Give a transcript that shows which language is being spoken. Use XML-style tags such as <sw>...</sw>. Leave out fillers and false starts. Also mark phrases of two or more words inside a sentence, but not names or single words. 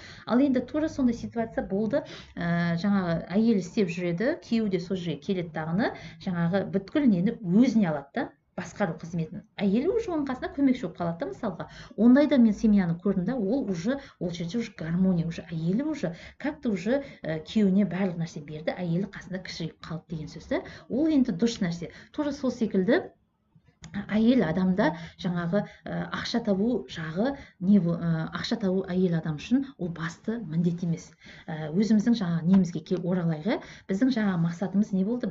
<kk>Ал енді тура сондай ситуация болды. Жаңағы әйел істеп жүреді, күйеуі де сол жерге келеді тағыны, жаңағы бүткіл нені өзіне алады да. басқару қызметін, әйелі уже оның қасында көмекші болып қалады да, мысалға. Ондайда мен семьяны көрдім да, ол жерде уже гармония, уже әйелі</kk> <ru>уже как-то уже</ru> <kk>күйеуіне барлық нәрсе берді, әйелі қасында кішірейіп қалды деген сөз да. Ол енді дұрыс нәрсе. Тура сол секілді әйел адамда жаңағы ақша табу жағы ақша табу әйел адам үшін ол басты міндет емес. Өзіміздің жаңағы немізге оралайық. Біздің жаңағы мақсатымыз не болды?</kk>